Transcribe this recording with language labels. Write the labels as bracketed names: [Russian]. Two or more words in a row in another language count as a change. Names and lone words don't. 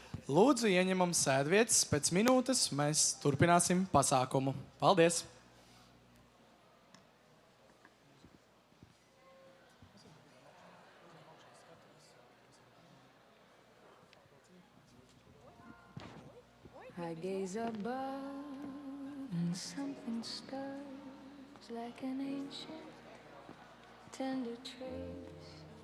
[Latvian] Lūdzu, ieņemam sēdvietas. Pēc minūtes mēs turpināsim pasākumu. Paldies! [English] I gaze above and something stirs like an ancient, tender trace.